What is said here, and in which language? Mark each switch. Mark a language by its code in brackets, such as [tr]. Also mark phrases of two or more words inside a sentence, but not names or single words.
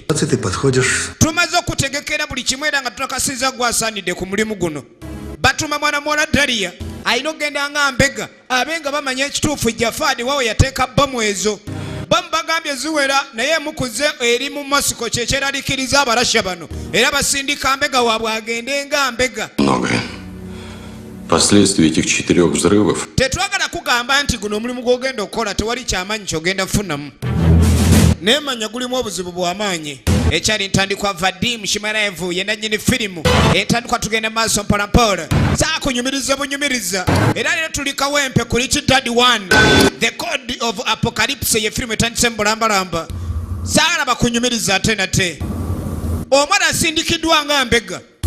[lg] Tumaze okutegekera buli kimu era nga tunakasiza gwasaanidde ku mulimu guno. Batuma mwana muwala Daria alina okugenda nga mbega abe nga bamanya ekituufu Jafadi wawe yateeka bomu ezo. Bomu bagambye ziwera naye emukuze eri mu Moscow kyekyeraliikiriza Abarussia bano era basindika mbega waabwe agende nga mbega. [ru] Последствия этих 4 взрывов. [lg] Tetwagala kugamba nti guno omulimu gw'ogenda okukola tewali kyamaanyi ky'ogenda kufunamu. Neemanya gulimu obuzibu bw'amaanyi. Ekyali ntandikwa Vadim Shimarevu ye nannyini firimu etandikwa tugenda maaso mpolampola saa kunyumiriza bunyumiriza era leero tuli kawempe ku Rich Dad 1 The Code of Apocalypse ye firimu etandise mbulambalamba saagala bakunyumiriza ate nate omwana asindikiddwa nga mbega.